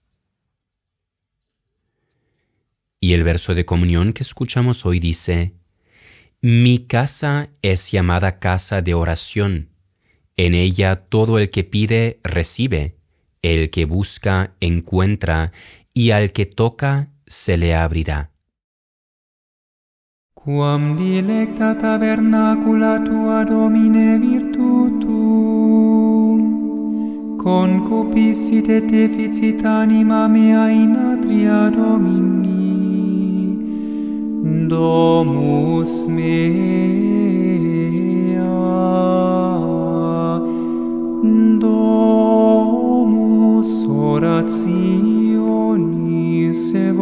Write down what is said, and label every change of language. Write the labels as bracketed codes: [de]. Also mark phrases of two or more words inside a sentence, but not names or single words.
[es] Y el verso de comunión que escuchamos hoy dice: Mi casa es llamada casa de oración. En ella todo el que pide, recibe, el que busca, encuentra, y al que toca, se le abrirá. [la] Quam dilecta tabernacula tua, Domine, virtutum, concupiscit et deficit anima mea in atria Domini. Domus mea, domus orationis